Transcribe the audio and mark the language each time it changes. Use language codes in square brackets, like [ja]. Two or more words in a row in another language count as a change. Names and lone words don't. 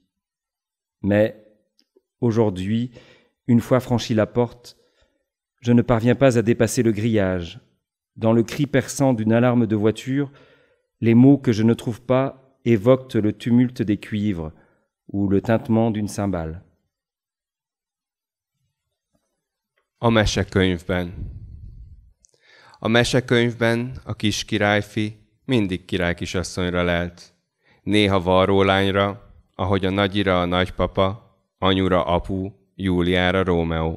[fr] Mais aujourd'hui, une fois franchi la porte, je ne parviens pas à dépasser le grillage. Dans le cri perçant d'une alarme de voiture, les mots que je ne trouve pas évoquent le tumulte des cuivres ou le tintement d'une cymbale. [hu] A mesekönyvben. A mesekönyvben a kis királyfi mindig királykisasszonyra lelt. Néha varrólányra, ahogy a nagyira a nagypapa, anyura apu, Júliára Rómeó.